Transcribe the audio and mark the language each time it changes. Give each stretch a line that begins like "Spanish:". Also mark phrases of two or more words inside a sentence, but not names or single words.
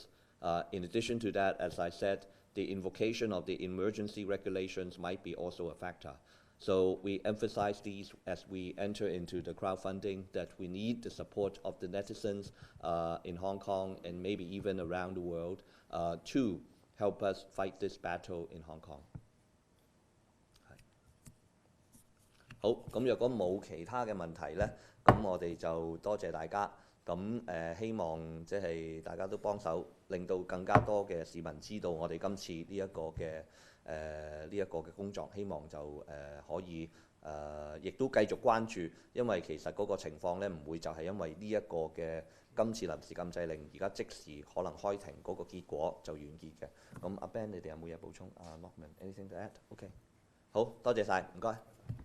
English: In addition to that, as I said, the invocation of the emergency regulations might be also a factor. So we emphasize these as we enter into the crowdfunding, that we need the support of the netizens in Hong Kong and maybe even around the world to help us fight this battle in Hong Kong.
Cantonese: 好，咁若果冇其他嘅問題呢，咁我哋就多謝大家。咁希望即係大家都幫手，令到更加多嘅市民知道我哋今次呢一個嘅工作，希望就可以亦都繼續關注，因為其實嗰個情況呢，唔會就係因為呢一個嘅今次臨時禁制令而家即時可能開庭嗰個結果就完結嘅。咁阿 Ben，你哋有冇嘢補充？阿 Lockman，
English: anything to add？
Cantonese: OK，好多謝晒，唔該。